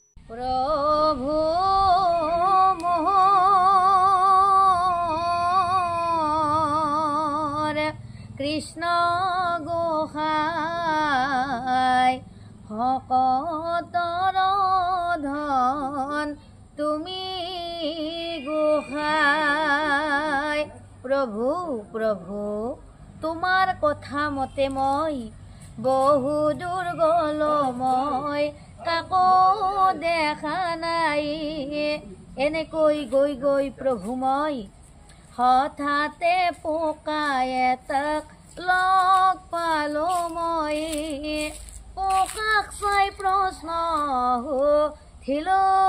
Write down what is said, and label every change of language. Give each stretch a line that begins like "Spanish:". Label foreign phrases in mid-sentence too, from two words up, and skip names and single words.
Assamese: প্ৰভু মোৰ কৃষ্ণ গোসাঁই ভকতৰ ধন তুমি গোসাঁই প্ৰভু প্ৰভু তোমাৰ কথা মতে মই বহু দূৰ গলো মই কাকো দেখা নাই এনেকৈ গৈ গৈ প্ৰভু মই হঠাতে পোকাই এটাক লগ পালো মই পোকাক চাই প্ৰশ্ন সুধিলো